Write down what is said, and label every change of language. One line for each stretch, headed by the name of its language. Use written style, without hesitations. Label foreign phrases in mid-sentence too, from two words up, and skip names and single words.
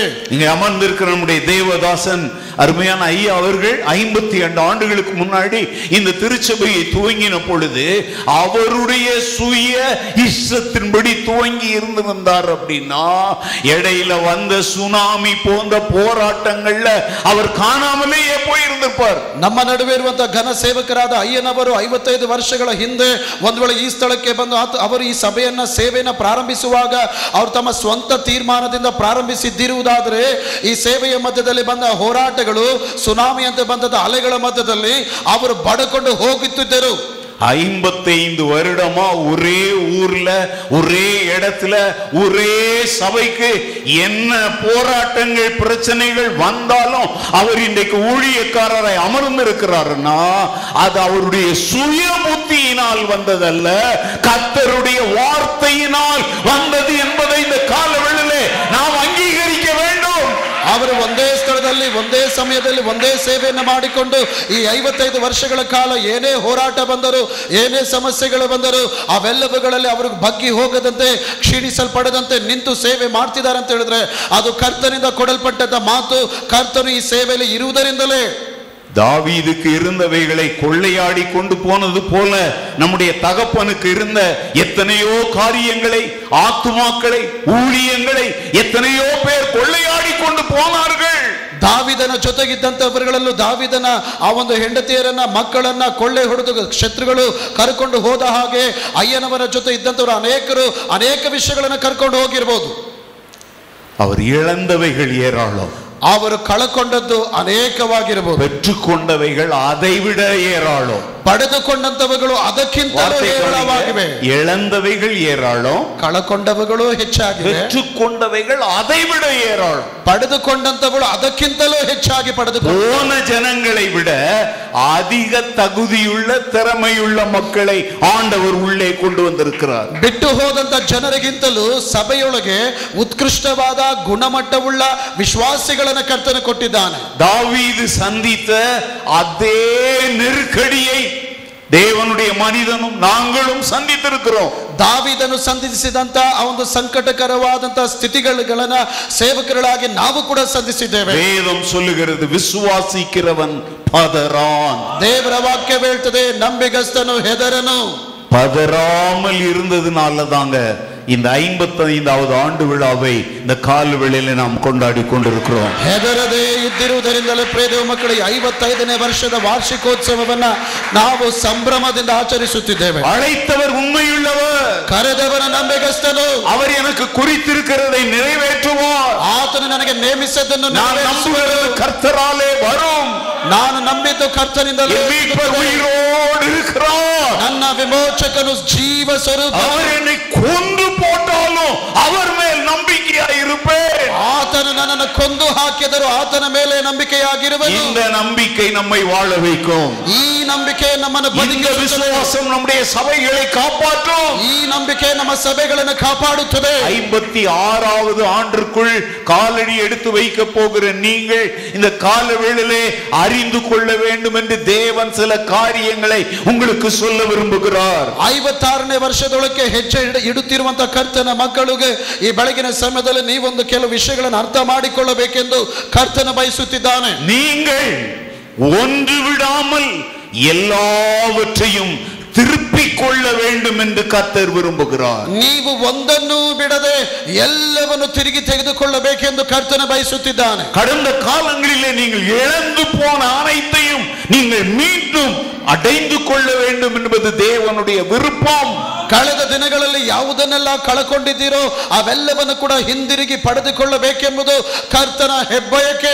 Tamil: இங்க அமர்ந்திருக்கிற நம்முடைய தேவதாசன் அருமையான ஐயா அவர்கள் 52 ஆண்டுகளுக்கு முன்னாடி இந்த திருச்சபையை துவங்கின பொழுது அவருடைய சுய இஷ்டத்தின்படி துவங்கி இருந்து வந்தார். அப்படின்னா இடையில வந்த சுனாமி போன்ற போராட்டங்கள்ல அவர் காணாமலேயே போயிருந்திருப்பார். இருக்கிறார்.
Kannada: ನಮ್ಮ ನಡುವೆ ಇರುವಂತಹ ಘನ ಸೇವಕರಾದ ಅಯ್ಯನವರು 55 ವರ್ಷಗಳ ಹಿಂದೆ ಒಂದು ವೇಳೆ ಈ ಸ್ಥಳಕ್ಕೆ ಬಂದು ಅವರು ಈ ಸಭೆಯನ್ನ ಸೇವೆಯನ್ನ ಪ್ರಾರಂಭಿಸುವಾಗ ಅವರು ತಮ್ಮ ಸ್ವಂತ ತೀರ್ಮಾನದಿಂದ ಪ್ರಾರಂಭಿಸಿದ್ದಿರುವುದಾದರೆ ಈ ಸೇವೆಯ ಮಧ್ಯದಲ್ಲಿ ಬಂದ ಹೋರಾಟಗಳು ಸುನಾಮಿ ಅಂತ ಬಂದ ಅಲೆಗಳ ಮಧ್ಯದಲ್ಲಿ ಅವರು ಬಡಕೊಂಡು ಹೋಗುತ್ತಿದ್ದರು.
Tamil: 55 வருடமா ஒரே ஊர்ல ஒரே இடத்துல ஒரே சபைக்கு என்ன போராட்டங்கள் பிரச்சனைகள் வந்தாலும் அவர் இன்றைக்கு ஊழியக்காரரை அமர்ந்து இருக்கிறாருன்னா அது அவருடைய சுய புத்தியினால் வந்ததல்ல, கர்த்தருடைய வார்த்தையினால் வந்தது என்பதை இந்த காலவெளியிலே நாம் அங்கீகரிக்க வேண்டும்.
Kannada: ಅವರು ಒಂದೇ ಸ್ಥಳದಲ್ಲಿ ಒಂದೇ ಸಮಯದಲ್ಲಿ ಒಂದೇ ಸೇವೆಯನ್ನು ಮಾಡಿಕೊಂಡು ಈ 55 ವರ್ಷಗಳ ಕಾಲ ಏನೇ ಹೋರಾಟ ಬಂದರು, ಏನೇ ಸಮಸ್ಯೆಗಳು ಬಂದರು, ಅವೆಲ್ಲವುಗಳಲ್ಲಿ ಅವರು ಬಗ್ಗಿ ಹೋಗದಂತೆ ಕ್ಷೀಣಿಸಲ್ಪಡದಂತೆ ನಿಂತು ಸೇವೆ ಮಾಡ್ತಿದ್ದಾರೆ ಅಂತ ಹೇಳಿದ್ರೆ ಅದು ಕರ್ತನಿಂದ ಕೊಡಲ್ಪಟ್ಟಂತ ಮಾತು. ಕರ್ತನು ಈ ಸೇವೆಯಲ್ಲಿ ಇರುವುದರಿಂದಲೇ.
Tamil: தாவீதுக்கு இருந்தவைகளை கொள்ளையாடி கொண்டு போனது போல நம்முடைய தகப்பனுக்கு இருந்த எத்தனையோ காரியங்களை, ஆத்துமாக்களை, ஊழியங்களை எத்தனையோ பேர் கொள்ளையாடி கொண்டு போனார்கள்.
Kannada: ದಾವಿದನ ಜೊತೆಗಿದ್ದಂತವರುಗಳಲ್ಲೂ ದಾವಿದನ ಆ ಒಂದು ಹೆಂಡತಿಯರನ್ನ ಮಕ್ಕಳನ್ನ ಕೊಳ್ಳೆ ಹೊಡೆದು ಶತ್ರುಗಳು ಕರ್ಕೊಂಡು ಹೋದ ಹಾಗೆ ಅಯ್ಯನವರ ಜೊತೆ ಇದ್ದಂತವರು ಅನೇಕ ವಿಷಯಗಳನ್ನು ಕರ್ಕೊಂಡು ಹೋಗಿರ್ಬೋದು.
Tamil: அவர் இழந்தவைகள் ஏராளம்,
Kannada: ಅವರು ಕಳಕೊಂಡದ್ದು ಅನೇಕವಾಗಿರಬಹುದು,
Tamil: பெற்றுக்கொண்டவைகள் அதைவிட ஏராளம்,
Kannada: ಪಡೆದುಕೊಂಡಂತವುಗಳು ಅದಕ್ಕಿಂತಲೂ ಹೇರಳವಾಗಿವೆ.
Tamil: இழந்தவைகள் ஏராளம்,
Kannada: ಕಳಕೊಂಡವುಗಳು ಹೆಚ್ಚಾಗಿವೆ,
Tamil: பெற்றுக்கொண்டவைகள் அதைவிட ஏராளம்.
Kannada: ಪಡೆದುಕೊಂಡಂತವುಗಳು ಅದಕ್ಕಿಂತಲೂ ಹೆಚ್ಚಾಗಿ
Tamil: போன ஜனங்களை விட அதிக தகுதியுள்ள திறமையுள்ள மக்களை ஆண்டவர் உள்ளே கொண்டு வந்திருக்கிறார்.
Kannada: ಬಿಟ್ಟು ಹೋದಂತ ಜನರಿಗಿಂತಲೂ ಸಭೆಯೊಳಗೆ ಉತ್ಕೃಷ್ಟವಾದ ಗುಣಮಟ್ಟವುಳ್ಳ ವಿಶ್ವಾಸಿಗಳನ್ನು ಕರ್ತನು ಕೊಟ್ಟಿದ್ದಾನೆ.
Tamil: தாவீது சந்தித்த அதே நெருக்கடியை தேவனுடைய மனிதனும் நாங்களும் சந்தித்திருக்கிறோம்.
Kannada: ದಾವೀದನು ಸಂಧಿಸಿದಂತ ಆ ಒಂದು ಸಂಕಟಕರವಾದಂತ ಸ್ಥಿತಿಗಳನ್ನ ಸೇವಕರಾಗಿ ನಾವು ಕೂಡ ಸಂಧಿಸಿದ್ದೇವೆ.
Tamil: வேதம் சொல்லுகிறது விசுவாசிக்கிறவன் பதறான்.
Kannada: ದೇವರ ವಾಕ್ಯ ಹೇಳ್ತದೆ ನಂಬಿಗಸ್ತನು ಹೆದರನು.
Tamil: பதறாமல் இருந்ததுனால தாங்க இந்த 55வது ஆண்டு விழாவை இந்த கால வேளையில நாம் கொண்டாடி கொண்டிருக்கிறோம்.
Kannada: ಹೆದರದೇ ಇದ್ದಿರುವುದರಿಂದಲೇ ಪ್ರಿಯ ಮಕ್ಕಳೇ 55ನೇ ವರ್ಷದ ವಾರ್ಷಿಕೋತ್ಸವವನ್ನ ನಾವು ಸಂಭ್ರಮದಿಂದ ಆಚರಿಸುತ್ತಿದ್ದೇವೆ.
Tamil: அழைத்தவர் உண்மையுள்ளவர்,
Kannada: ಕರೆದವನ ನಂಬಿಗಸ್ತನು,
Tamil: அவர் எனக்கு குறித்திருக்கிறதை நிறைவேற்றுவார்.
Kannada: ಆತನು ನನಗೆ ನೇಮಿಸಿದ್ದನ್ನು
Tamil: நான் நம்புவது கர்த்தராலே வரும்.
Kannada: ನಾನು ನಂಬಿದ್ದು ಕರ್ತನಿಂದಲೇ.
Tamil: உயிரோடு இருக்கிறார்,
Kannada: ನನ್ನ ವಿಮೋಚಕನು ಜೀವ ಸ್ವರೂಪ.
Tamil: அவர் என்னை கொன்று போட்டாலும் அவர் மேல் நம்பிக்கையாய் இருப்பேன்.
Kannada: ಆತನು ನನ್ನನ್ನು ಕೊಂದು ಹಾಕಿದರೂ ಆತನ ಮೇಲೆ ನಂಬಿಕೆಯಾಗಿರುವನು.
Tamil: இந்த நம்பிக்கை நம்மை வாழ வைக்கும்.
Kannada: ಈ ನಂಬಿಕೆ ನಮ್ಮನ್ನು
Tamil: இந்த விசுவாசம் நம்முடைய சபைகளை காப்பாற்றும்.
Kannada: ಈ ನಂಬಿಕೆ ನಮ್ಮ ಸಭೆಗಳನ್ನು ಕಾಪಾಡುತ್ತದೆ.
Tamil: 56வது ஆண்டிற்குள் காலடி எடுத்து வைக்க போகிற நீங்கள் இந்த காலவேளையிலே அறிந்து கொள்ள வேண்டும் என்று தேவன் சில காரியங்களை உங்களுக்கு சொல்ல விரும்புகிறார்.
Kannada: 56ನೇ ವರ್ಷದೊಳಗೆ ಹೆಜ್ಜೆ ಇಡುತ್ತಿರುವಂತ ಕರ್ತನ ಮಕ್ಕಳಿಗೆ ಈ ಬೆಳಗಿನ ಸಮಯದಲ್ಲಿ ನೀವೊಂದು ಕೆಲವು ವಿಷಯಗಳನ್ನು ಅರ್ಥ ಮಾಡಿಕೊಳ್ಳಬೇಕೆಂದು ಕರ್ತನ ಬಯಸುತ್ತಿದ್ದಾನೆ.
Tamil: நீங்கள் ஒன்று விடாமல் எல்லாவற்றையும் திருப்பிக் கொள்ள வேண்டும் என்று கர்த்தர் விரும்புகிறார்.
Kannada: ನೀವು ಒಂದನ್ನು ಬಿಡದೆ ಎಲ್ಲವನ್ನು ತಿರುಗಿ ತೆಗೆದುಕೊಳ್ಳಬೇಕೆಂದು ಕರ್ತನ ಬಯಸುತ್ತಿದ್ದಾನೆ.
Tamil: கடந்த காலங்களிலே நீங்கள் இழந்து போன அனைத்தையும் நீங்கள் மீண்டும் அடைந்து கொள்ள வேண்டும் என்பது தேவனுடைய விருப்பம்.
Kannada: ಕಳೆದ ದಿನಗಳಲ್ಲಿ ಯಾವುದನ್ನೆಲ್ಲ ಕಳಕೊಂಡಿದ್ದೀರೋ ಅವೆಲ್ಲವನ್ನು ಕೂಡ ಹಿಂದಿರುಗಿ ಪಡೆದುಕೊಳ್ಳಬೇಕೆಂಬುದು ಕರ್ತನ ಹೆಬ್ಬಯಕೆ.